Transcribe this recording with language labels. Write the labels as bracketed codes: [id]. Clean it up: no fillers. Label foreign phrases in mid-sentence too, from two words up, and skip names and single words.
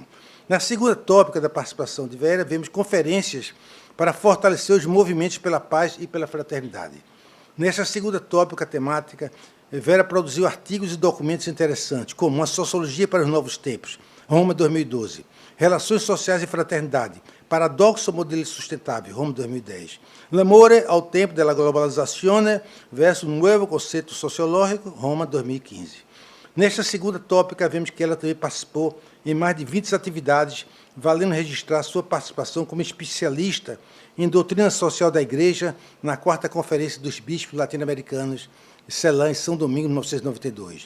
[pt] Na segunda tópica da participação de Vera, vemos conferências para fortalecer os movimentos pela paz e pela fraternidade. Nessa segunda tópica temática, Vera produziu artigos e documentos interessantes, como Uma Sociologia para os Novos Tempos, Roma 2012, Relações Sociais e Fraternidade, Paradoxo Modelo Sustentável, Roma 2010, L'amore ao tempo della globalizazione versus un nuovo conceito sociológico, Roma 2015. Nesta segunda tópica, vemos que ela também participou em mais de 20 atividades, valendo registrar sua participação como especialista em doutrina social da Igreja na 4ª Conferência dos Bispos Latino-Americanos, Ceilã, em São Domingo, em 1992.